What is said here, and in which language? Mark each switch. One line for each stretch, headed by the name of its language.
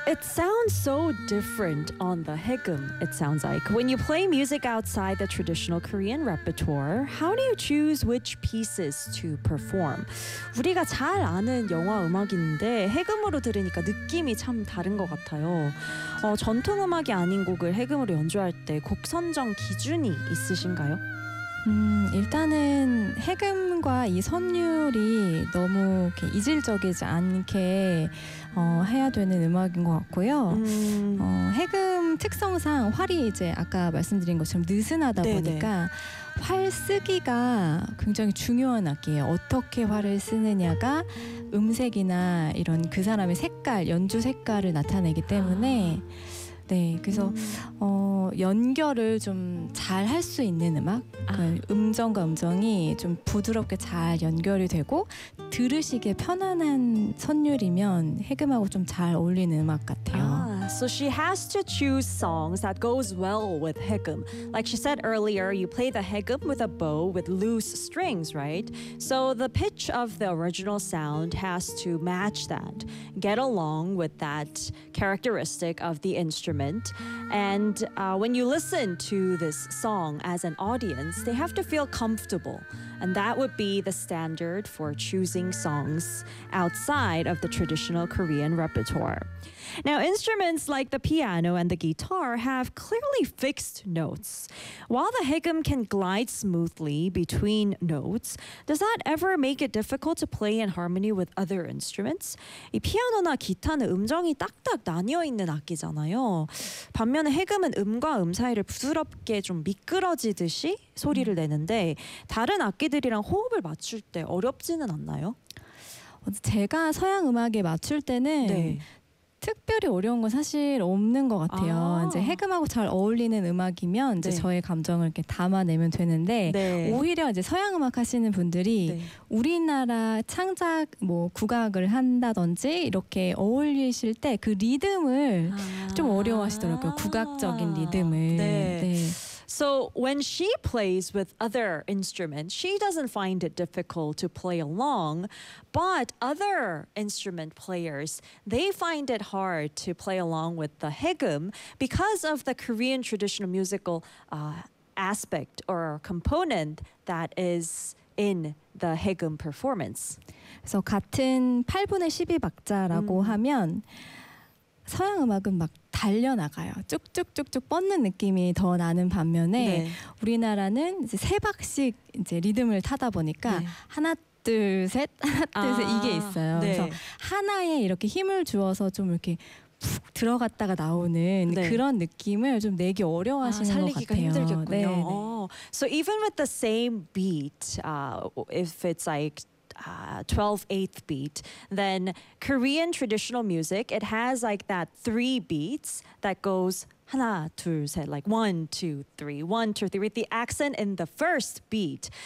English: It sounds so different on the hikkum, it sounds like. When you play music outside the traditional Korean repertoire, how do you choose which pieces to perform?
Korean: 우리가 잘 아는 영화 음악인데 해금으로 들으니까 느낌이 참 다른 것 같아요. 전통 음악이 아닌 곡을 해금으로 연주할 때 곡 선정 기준이 있으신가요? 일단은 해금과 이 선율이 너무 이렇게 이질적이지 않게 해야 되는 음악인 것 같고요. 해금 특성상 활이 이제 아까 말씀드린 것처럼 느슨하다 네네. 보니까 활 쓰기가 굉장히 중요한 악기예요. 어떻게 활을 쓰느냐가 음색이나 이런 그 사람의 색깔, 연주 색깔을 나타내기 때문에 네, 그래서 연결을 좀 잘 할 수 있는 음악, 그러니까 음정과 음정이 좀 부드럽게 잘 연결이 되고 들으시기에 편안한 선율이면 해금하고 좀 잘 어울리는 음악 같아요.
English: So she has to choose songs that goes well with haegeum. Like she said earlier, you play the haegeum with a bow with loose strings, right? So the pitch of the original sound has to match that, get along with that characteristic of the instrument. And when you listen to this song as an audience, they have to feel comfortable. And that would be the standard for choosing songs outside of the traditional Korean repertoire. Now, instruments like the piano and the guitar have clearly fixed notes. While the haegeum can glide smoothly between notes, does that ever make it difficult to play in harmony with other instruments?
Korean: 이 피아노나 기타는 음정이 딱딱 나뉘어 있는 악기잖아요. 반면에 해금은 음과 음 사이를 부드럽게 좀 미끄러지듯이 소리를 내는데 다른 악기들이랑 호흡을 맞출 때 어렵지는 않나요? 제가 서양 음악에 맞출 때는 네. 특별히 어려운 건 사실 없는 것 같아요. 이제 해금하고 잘 어울리는 음악이면 이제 네. 저의 감정을 이렇게 담아내면 되는데 네. 오히려 이제 서양 음악 하시는 분들이 네. 우리나라 창작 뭐 국악을 한다든지 이렇게 어울리실 때 그 리듬을 좀 어려워하시더라고요. 국악적인 리듬을. 네. 네.
English: So when she plays with other instruments, she doesn't find it difficult to play along, but other instrument players, they find it hard to play along with the haegeum because of the Korean traditional musical aspect or component that is in the haegeum performance.
Korean: So 같은 8분의 12 박자라고 하면 서양 음악은 막 달려나가요. 쭉쭉쭉쭉 뻗는 느낌이 더 나는 반면에 네. 우리나라는 이제 세 박씩 이제 리듬을 타다 보니까 네. 하나 둘 셋 하나 둘 셋 이게 있어요. 네. 그래서 하나에 이렇게 힘을 주어서 좀 이렇게 푹 들어갔다가 나오는 네. 그런 느낌을 좀 내기 어려워하시는 것 같아요. 살리기가 힘들겠군요. 네, 네.
English: So even with the same beat, if it's like 12/8 beat, then Korean traditional music, it has like that three beats that goes
Korean: 하나, 둘, 셋,
English: like 1, 2, 3, 1, 2, 3, with the accent in the first beat.